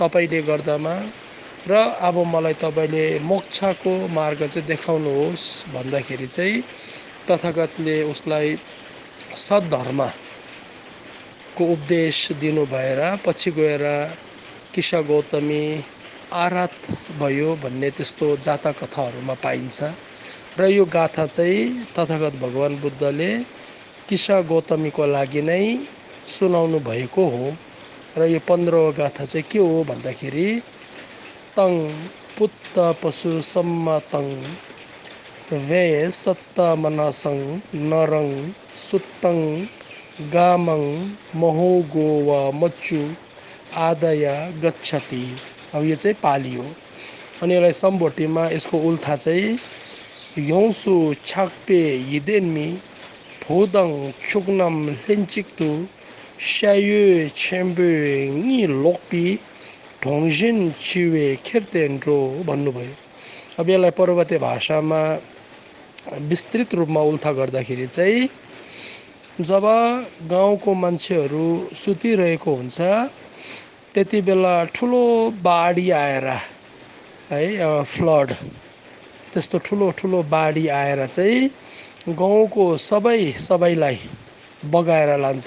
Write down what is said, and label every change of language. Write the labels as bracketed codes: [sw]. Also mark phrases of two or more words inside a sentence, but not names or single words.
[ne] तपाईँले गर्दामा र अब मलाई तपाईँले मोक्षको मार्ग चाहिँ देखाउनुहोस् भन्दाखेरि चाहिँ तथागतले उसलाई सद्धर्मको उपदेश दिनु भएर पछि गएर किशा गौतमी आरात भयो भन्ने त्यस्तो जातक कथाहरूमा पाइन्छ। र यो गाथा चाहिँ तथागत भगवान् बुद्धले किशा गौतमीको लागि नै सुनाउनु भएको हो। र यो 15औं गाथा चाहिँ के हो भन्दाखेरि [pi] तं पुत्त पशु सम्मतं वे सत्त मनसं नरं सुत्तं गामं महो गो वा मच्चु आदय गच्छति। [ne] अब यो चाहिँ पाली हो। अनि यसलाई सम्बोटीमा यसको उल्था चाहिँ योंसु छाक्पे यिदेन्मी फुदं चुक्नम लिन्चिक्तु स्यायु छेम्बे नि लोकपी ढोङजिन चिवे खिर्तेन्ड्रो भन्नुभयो। अब यसलाई पर्वतीय भाषामा विस्तृत रूपमा उल्था गर्दाखेरि चाहिँ जब गाउँको मान्छेहरू सुतिरहेको हुन्छ त्यति बेला ठुलो बाढी आएर है फ्लड त्यस्तो ठुलो ठुलो बाढी आएर चाहिँ गाउँको सबैलाई बगाएर लान्छ।